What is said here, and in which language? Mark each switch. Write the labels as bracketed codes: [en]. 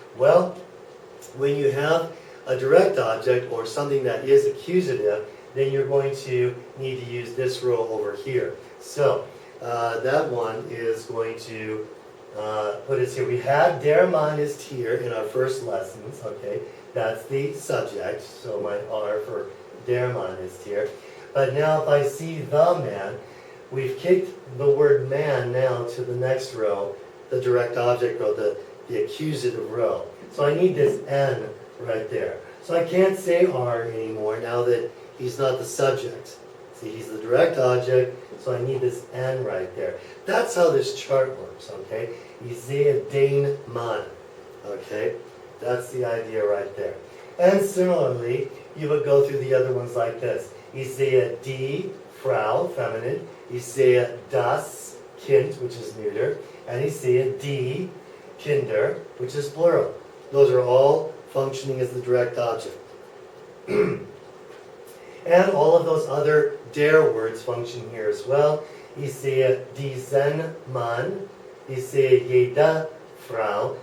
[en] Well, when you have a direct object or something that is accusative, then you're going to need to use this row over here. So, that one is going to put us here. We had [de] der Mann ist hier [en] in our first lessons, okay? That's the subject, so my R for [de] der Mann ist hier. [en] But now if I see the man, we've kicked the word man now to the next row, the direct object row, the accusative row. So I need this N right there. So I can't say R anymore now that he's not the subject. See, he's the direct object, so I need this N right there. That's how this chart works, okay? [de] Ich sehe den Mann, [en] okay? That's the idea right there. And similarly, you would go through the other ones like this. [de] Ich sehe die Frau, [en] feminine. [de] Ich sehe das Kind, [en] which is neuter. And [de] ich sehe die Kinder, [en] which is plural. Those are all functioning as the direct object. And all of those other der words function here as well. [de] Ich sehe diesen Mann. Ich sehe jede Frau.